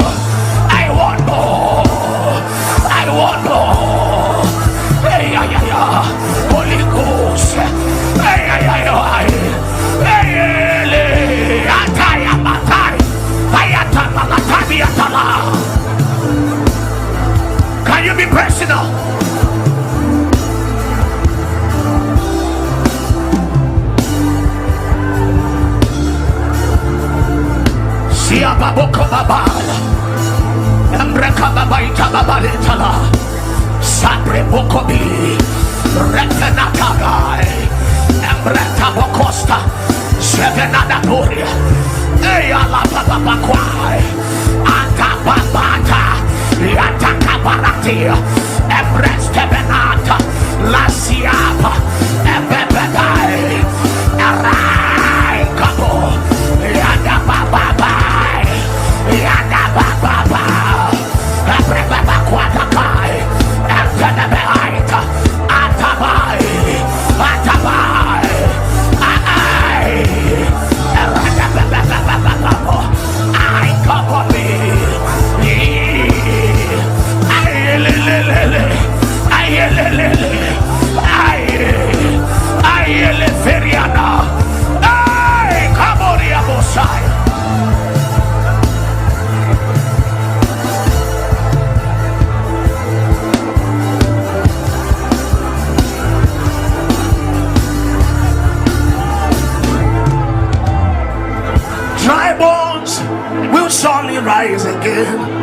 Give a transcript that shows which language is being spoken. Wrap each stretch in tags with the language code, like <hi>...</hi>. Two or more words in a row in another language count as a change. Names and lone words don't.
<en>I want more. I want more. Hey, yeah, yeah, yeah. Holy Ghost. Hey, yeah, yeah, yeah. Hey, hey, ataya matai. Ayata malatabi atala. Can you be personal? Sia baboko babala. Embreka babaita babaletala. Sabre bokobi. Retenatagai. Embreta bokosta. Sevenada gloria. Eyala babakwai. Ata babata. Yata kabaratia. Embreste benata. La siapa. Ebebedai. Erai kabo. Yada bababai. Yada bababa. Ebebeba kwatakai. Ebebebeaita. Atabai. Atabai. Ai. Eradabababababo. Ai kabobi. Ayelelele. Ayelelele. Ayele feriana. Ay, kaboria bosai. Dry bones will surely rise again.</en>